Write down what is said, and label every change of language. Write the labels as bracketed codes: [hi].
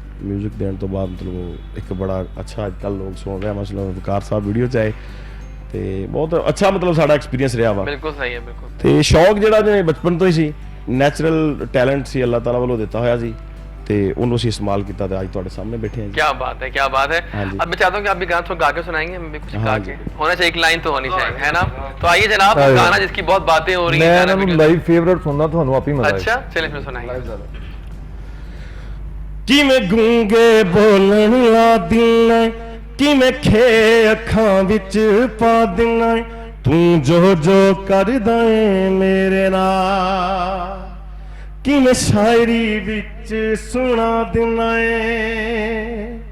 [pa] Music ਦੇਣ ਤੋਂ ਬਾਅਦ ਮਤਲਬ ਇੱਕ ਬੜਾ ਅੱਛਾ ਅੱਜ ਕੱਲ੍ਹ ਲੋਕ ਸੁਣ ਰਿਹਾ, ਮਤਲਬ ਵਕਾਰ ਸਾਹਿਬ ਵੀਡੀਓ 'ਚ ਆਏ ਤੇ ਬਹੁਤ ਅੱਛਾ ਮਤਲਬ ਸਾਡਾ ਐਕਸਪੀਰੀਅੰਸ ਰਿਹਾ ਵਾ। [hi] बिल्कुल सही है, बिल्कुल। [pa] ਤੇ ਸ਼ੌਕ ਜਿਹੜਾ ਜਿਵੇਂ ਬਚਪਨ ਤੋਂ ਹੀ ਸੀ, ਨੈਚੁਰਲ ਟੈਲੈਂਟ ਸੀ ਅੱਲਾਹ ਤਾਲਾ ਵੱਲੋਂ ਦਿੱਤਾ ਹੋਇਆ ਸੀ ਤੇ ਉਹਨੂੰ ਅਸੀਂ ਇਸਤੇਮਾਲ ਕੀਤਾ ਤੇ ਅੱਜ ਤੁਹਾਡੇ ਸਾਹਮਣੇ ਬੈਠੇ ਹਾਂ ਜੀ। [hi] क्या बात है, क्या बात है। हाँ जी। अब मैं चाहता हूँ कि आप भी गाना थोड़ा गा के सुनाएंगे, हम भी कुछ गा हाँ के, जी। होना चाहिए, एक लाइन तो होनी चाहिए, है ना। तो आइए जनाब, हाँ जी। गाना जिसकी बहुत बातें हो रही मैं हैं, [pa] ਇਹਨਾਂ [hi] गाना [pa] ਨੂੰ [hi] भी- [pa] ਲਾਈਵ ਫੇਵਰਿਟ ਸੁਣਨਾ, ਤੁਹਾਨੂੰ ਆਪੇ ਮਜ਼ਾ ਆਏਗਾ। [hi] अच्छा चलिए फिर सुनाइए। [pa] ਕਿਵੇਂ ਗੂੰਗੇ ਬੋਲਣ ਲਾ ਦਿਨਾ, ਕਿਵੇਂ ਖੇ ਅੱਖਾਂ ਵਿੱਚ ਪਾ ਦਿਨਾ, ਤੂੰ ਜੋ ਜੋ ਕਰਦਾ ਏ ਮੇਰੇ ਨਾਲ, ਕਿਵੇਂ ਸ਼ਾਇਰੀ ਵਿੱਚ ਸੁਣਾ ਦਿਨਾ ਏ,